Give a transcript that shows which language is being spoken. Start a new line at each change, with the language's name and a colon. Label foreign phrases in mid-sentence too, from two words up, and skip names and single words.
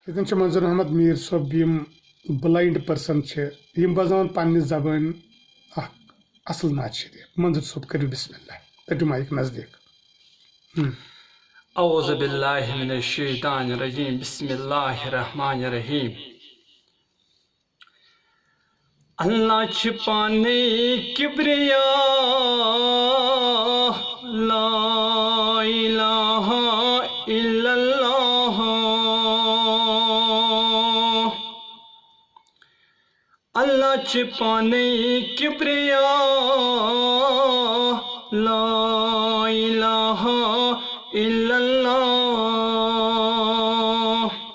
Kashmiri: یتن منظور احمد میر صٲب یم
English: blind person
Kashmiri: یم بزان پنہ زبان اصل نعت شریف منظور صٲب کرو بسم اللہ تٹو مائک نزدیک
Arabic: اعوذ باللہ من الشیطان الرجیم بسم اللہ الرحمن الرحیم
Kashmiri: اللہ چھ پانے کبریا
Arabic: لا الہ الا اللہ
Kashmiri: اللہ چھ پانے کبریا
Arabic: لا الہ الا اللہ